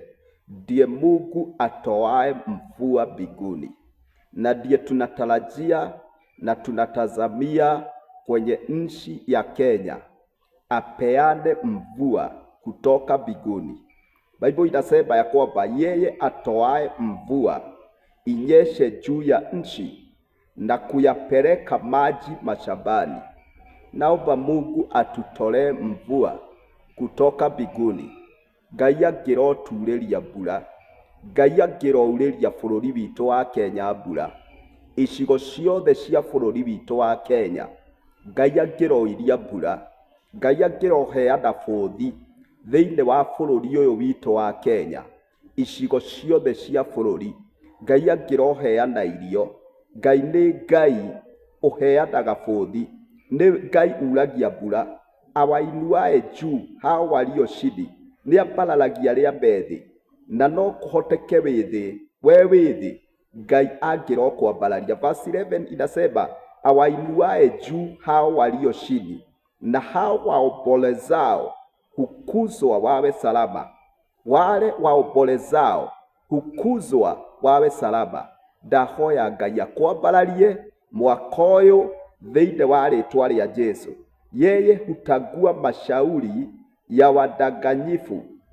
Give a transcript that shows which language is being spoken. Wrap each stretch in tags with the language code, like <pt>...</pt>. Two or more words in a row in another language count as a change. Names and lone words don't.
<sw>Ndiye Mungu atoae mvua mbinguni, na ndiye tunatarajia na tunatazamia kwenye nchi ya Kenya apeane mvua kutoka mbinguni. Bible inasema ya kwamba yeye atoae mvua inyeshe juu ya nchi na kuyapeleka maji mashambani. Naomba Mungu atutolee mvua kutoka mbinguni.</sw> <ki>Ngai angĩroturĩria mbura, Ngai angĩrourĩria bũrũri witũ wa Kenya mbura, icigo ciothe cia bũrũri witũ wa Kenya, Ngai angĩroiria mbura, Ngai angĩroheana bũthi thĩinĩ wa bũrũri ũyũ witũ wa Kenya, icigo ciothe cia bũrũri, Ngai angĩroheana irio. Ngai nĩ Ngai ũheanaga bũthi, nĩ Ngai uragia mbura.</ki> <sw>Awainuaye juu hao walio chini,</sw> <ki>nĩambararagia arĩa me thĩ. na no kuhoteke withi we withi Ngai angirokwambararia.</ki> <sw>Verse 11 inasema awainuae juu hao walio chini, na hao waombolezao hukuzwa wawe salama. Wale waombolezao hukuzwa wawe salama.</sw> <ki>Ndahoya Ngai akwambararie mwaka uyu thĩinĩ wa rĩtwa rĩa Jesu.</ki> <sw>Yeye hutagua mashauri ya wadanganyifu</sw>